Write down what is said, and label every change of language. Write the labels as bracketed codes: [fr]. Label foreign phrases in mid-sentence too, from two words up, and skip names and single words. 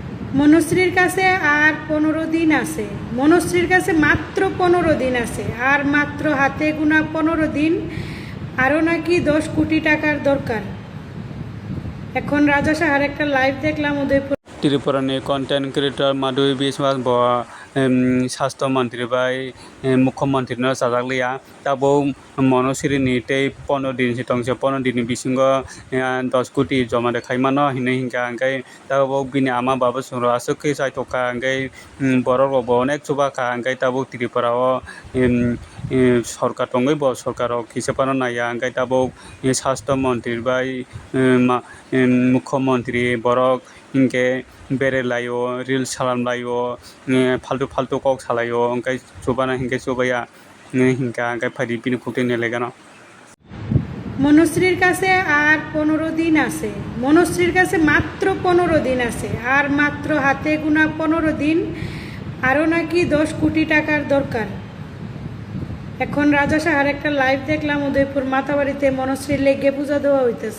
[bn] মনশ্রীর কাছে আর 15 দিন আছে। মনশ্রীর কাছে মাত্র 15 দিন আছে, আর মাত্র হাতে গোনা 15 দিন। আরও নাকি 10 কোটি টাকার দরকার। এখন রাজা সাহার একটা লাইভ দেখলাম উদয়পুর। [trp] त्रिपुरानि [en] content creator [trp] माधुरी बिश्वास [hi] स्वास्थ्य मंत्री [trp] बाय मुख्यमंत्री साजाकलिया तब मनश्रीनि 15 दिन सितंसे 15 दिन बिसिंग 10 कोटी जमा देखायमानो हिने हिंगा अंगाय तब बिनि आमा बाबा सुरो आसुखै साइतोका अंगाय बरक अनेक सुबाखा अंगाय तब त्रिपुराओ सरकार दंगै ब सरकाराव खिसेपानो नाया अंगाय तब [hi] स्वास्थ्य मंत्री [trp] बाय मुख्यमंत्री बरक हिंगे बेरेलायो रिल्स खालामलायो फाल्तु फाल्तु कक सालायो ओंखाय सुबाना हिंगे सुबाया हिंगा ओंखाय फायदि बिनि खुंथे नेलायगानो। [bn] মনশ্রীর কাছে আর 15 দিন আছে। মনশ্রীর কাছে মাত্র 15 দিন আছে, আর মাত্র হাতে গোনা 15 দিন। আরও নাকি 10 কোটি টাকার দরকার। এখন রাজা সাহার একটা লাইভ দেখলাম উদয়পুর মাতাবাড়িতে মনশ্রীর লেগে পূজা দেওয়া হইতেছে।